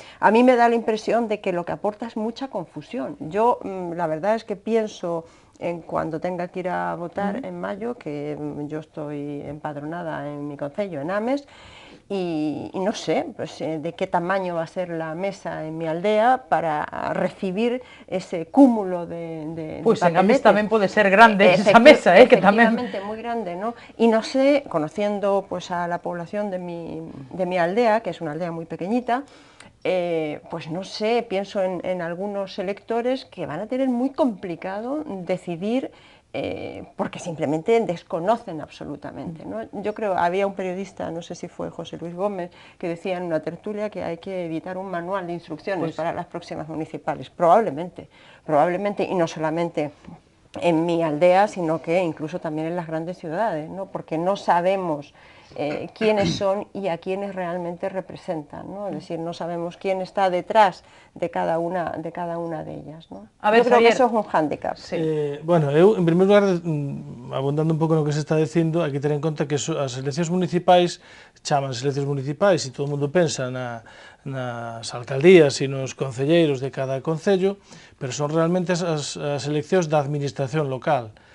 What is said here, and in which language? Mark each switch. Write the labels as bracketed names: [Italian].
[Spanish] A mí me da la impresión de que lo que aporta es mucha confusión. Yo la verdad es que pienso en cuando tenga que ir a votar en mayo, que yo estoy empadronada en mi concello, en Ames, y no sé pues, de qué tamaño va a ser la mesa en mi aldea para recibir ese cúmulo de [Galician] pues en Ames tamén pode ser grande esa mesa, que tamén... [Spanish] Efectivamente, [Galician] moi grande, [Spanish] ¿no? Y no sé, conociendo pues, a la población de mi aldea, que es una aldea muy pequeñita, pues no sé, pienso en algunos electores que van a tener muy complicado decidir porque simplemente desconocen absolutamente, ¿no? Yo creo, había un periodista, no sé si fue José Luis Gómez, que decía en una tertulia que hay que editar un manual de instrucciones para las próximas municipales. Probablemente, y no solamente en mi aldea, sino que incluso también en las grandes ciudades, ¿no? Porque no sabemos quiénes son y a quiénes realmente representan, ¿no? Es decir, no sabemos quién está detrás de cada una de ellas, ¿no? A ver, yo creo que eso es un hándicap. Sí. [Galician] Bueno, eu, en primer lugar, abundando un pouco no que se está dicindo, hai que ter en conta que as eleccións municipais chaman eleccións municipais e todo o mundo pensa nas alcaldías e nos concelleiros de cada concello, pero son realmente as eleccións da administración local.